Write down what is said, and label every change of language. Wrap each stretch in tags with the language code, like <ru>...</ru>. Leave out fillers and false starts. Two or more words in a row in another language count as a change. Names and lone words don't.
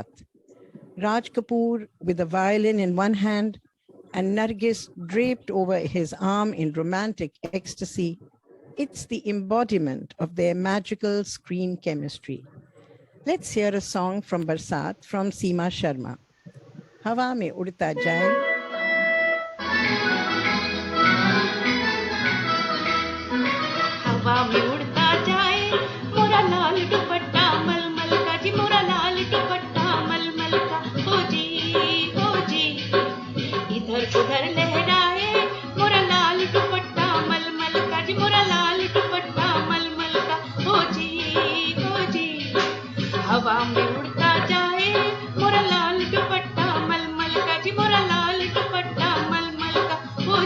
<en>Raj Kapoor with a violin in one hand and Nargis draped over his arm in romantic ecstasy. It's the embodiment of their magical screen chemistry. Let's hear a song from Barsat from Seema Sharma.</en> <hi>हवा में उड़ता जाए. हवा में उड़ता जाए मोरा लाल दुपट्टा मलमल का जी मोरा लाल दुपट्टा मलमल का हो जी इधर उधर लहराए मोरा लाल दुपट्टा मलमल का जी मोरा लाल दुपट्टा मलमल का हो जी हवा में उड़ता जाए मोरा लाल दुपट्टा मलमल का जी मोरा लाल दुपट्टा मलमल का</hi>